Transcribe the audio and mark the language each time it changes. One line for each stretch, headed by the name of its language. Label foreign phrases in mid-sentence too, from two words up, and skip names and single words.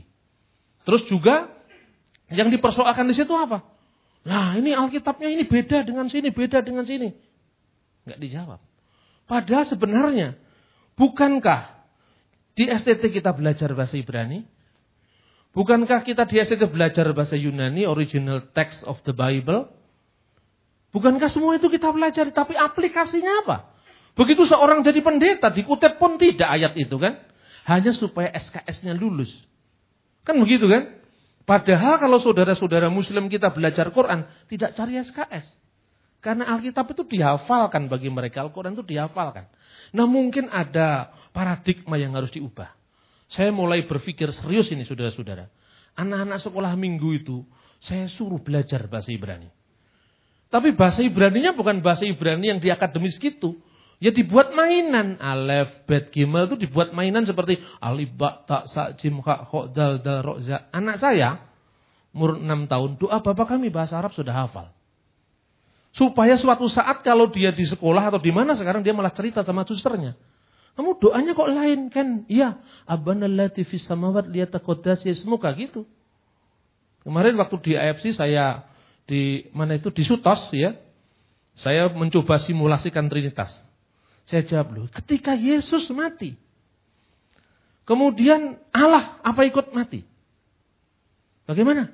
Indonesian: Terus juga yang dipersoalkan di situ apa? Nah ini Alkitabnya ini beda dengan sini. Beda dengan sini. Nggak dijawab. Padahal sebenarnya, bukankah di STT kita belajar bahasa Ibrani? Bukankah kita di STT belajar bahasa Yunani,
English: original text of the Bible?
Indonesian: Bukankah semua itu kita belajar? Tapi aplikasinya apa? Begitu seorang jadi pendeta, dikutip pun tidak ayat itu kan? Hanya supaya SKS-nya lulus. Kan begitu kan? Padahal kalau saudara-saudara Muslim kita belajar Quran, tidak cari SKS. Karena Alkitab itu dihafalkan bagi mereka. Al-Quran itu dihafalkan. Nah mungkin ada paradigma yang harus diubah. Saya mulai berpikir serius ini saudara-saudara. Anak-anak sekolah minggu itu saya suruh belajar bahasa Ibrani. Tapi bahasa Ibraninya bukan bahasa Ibrani yang di akademis gitu. Ya dibuat mainan.
Hebrew: אלף, בית, גימל
Indonesian: itu dibuat mainan seperti
Arabic: ألف، باء، تاء، ثاء، جيم، حاء، خاء، دال، راء، زاي.
Indonesian: Anak saya, umur 6 tahun, doa bapak kami bahasa Arab sudah hafal. Supaya suatu saat kalau dia di sekolah atau di mana sekarang dia malah cerita sama susternya. Kamu doanya kok lain kan? Iya,
Arabic: أبانا الذي في السماوات ليتقدس اسمك gitu.
Indonesian: Kemarin waktu di AFC saya di mana itu di Sutos ya. Saya mencoba simulasikan Trinitas. Saya jawab loh, ketika Yesus mati. Kemudian Allah apa ikut mati? Bagaimana?